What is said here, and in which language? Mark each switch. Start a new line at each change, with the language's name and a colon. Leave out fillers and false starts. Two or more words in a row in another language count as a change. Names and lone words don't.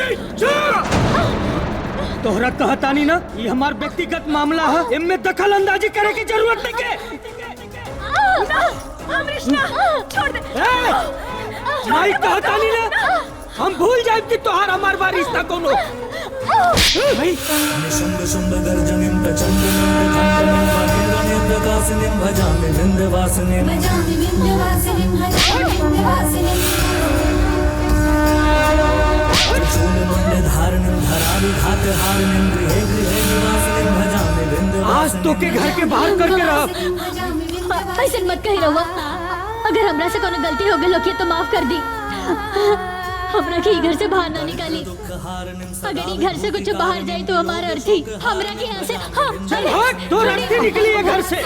Bhojpuri: तोहरा कहतानी ना, ये हमार व्यक्तिगत मामला है, इनमें दखल अंदाजी करे की जरूरत नहीं के। अमरीश ना, छोड़ दे। नहीं कहतानी ना, हम भूल जाए कि तोहार हमार बार रिश्ता कौन हो।
Sanskrit: निशुम्भ शुम्भ गर्जनिं प्रचण्डं खण्डनं वनेरने प्रकाशिनीं भजामि विन्ध्यवासिनीं। त्रिशूलमण्डलधारिणीं धराविघातहारिणीं गृहे गृहे निवासिनीं भजामि विन्ध्यवासिनीं।
Bhojpuri: आज तो के घर के बाहर करके रहा। ऐसे मत कही रहुआ। अगर हमरा से कोनो गलती हो गई होगी तो माफ कर दी। हमरा के घर से बाहर ना निकाली। अगर ये घर से कुछ बाहर जाए तो हमारा अर्थी हमरा के यहाँ से चल हट, तो अर्थी निकली है घर से।